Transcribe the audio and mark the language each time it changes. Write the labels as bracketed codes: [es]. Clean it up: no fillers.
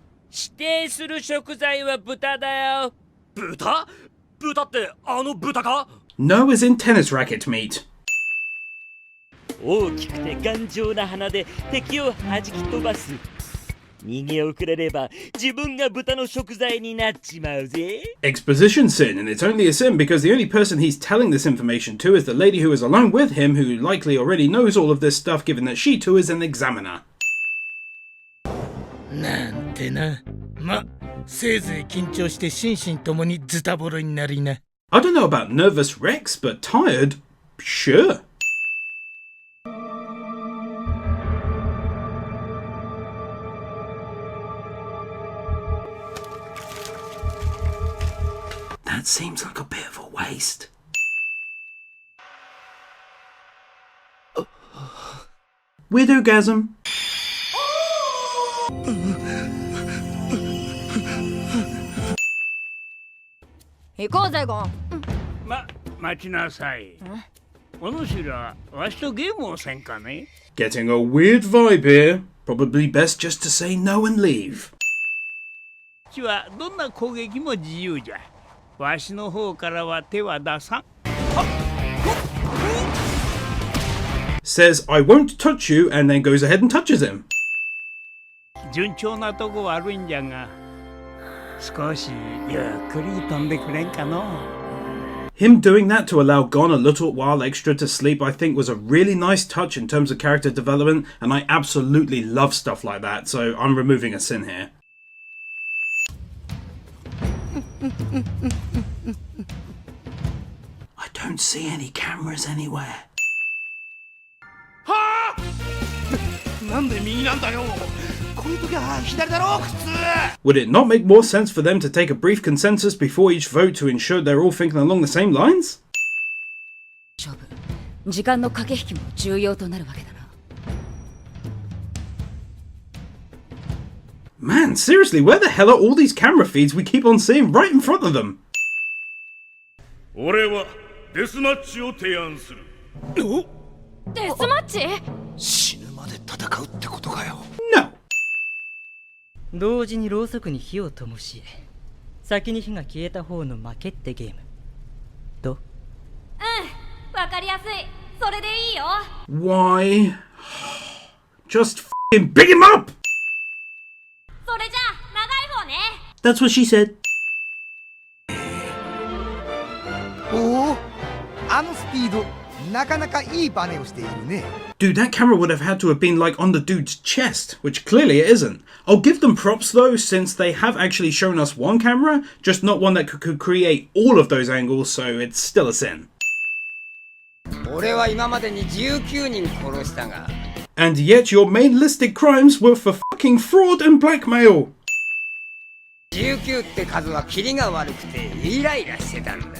[ja] 指定する食材は豚だよ。豚？豚ってあの豚か？ [en] No as in tennis racket meat. [ja] 大きくて頑丈な鼻で敵を弾き飛ばす。逃げ遅れれば自分が豚の食材になっちまうぜ。 [en] Exposition sin, and it's only a sin because the only person he's telling this information to is the lady who is alone with him, who likely already knows all of this stuff given that she too is an examiner. [ja] なんてな。ま、せいぜい緊張して心身ともにズタボロになりな。 [en] I don't know about nervous Rex, but tired? Sure. That seems like a bit of a waste. Widowgasm. [ja] 行こうぜゴン。待ちなさい。お主らわしとゲームをせんかね。 [en] Getting a weird vibe here. Probably best just to say no and leave. [ja] うちはどんな攻撃も自由じゃ。わしの方からは手は出さん。 [en] Says I won't touch you and then goes ahead and touches him. [ja] 順調なとこ悪いんじゃが、少しゆっくり飛んでくれんかの。 [en] Him doing that to allow Gon a little while extra to sleep I think was a really nice touch in terms of character development, and I absolutely love stuff like that, so I'm removing a sin here. I don't see any cameras anywhere. [ja] なんで右なんだよ。こういう時は左だろ、普通。 [en] Would it not make more sense for them to take a brief consensus before each vote to ensure they're all thinking along the same lines? [ja] 勝負。時間の駆け引きも重要となるわけだな。 [en] Man, seriously, where the hell are all these camera feeds we keep on seeing right in front of them? [ja] 俺はデスマッチを提案する。デスマッチ？死ぬまで戦うってことかよ。 [en] No. [ja] 同時にろうそくに火を灯し、先に火が消えた方の負けってゲーム。どう？わかりやすい。それでいいよ。 [en] Why? Just f***ing big him up! [ja] それじゃあ長い方ね。 [en] That's what she said. [ja] おお、あのスピード、なかなかいいバネをしているね。 [en] Dude, that camera would have had to have been like on the dude's chest, which clearly it isn't. I'll give them props though, since they have actually shown us one camera, just not one that could create all of those angles, so it's still a sin. [ja] 俺は今までに19人殺したが。 [en] And yet your main listed crimes were for fucking fraud and blackmail. [ja] 19って数はキリが悪くてイライラしてたんだ。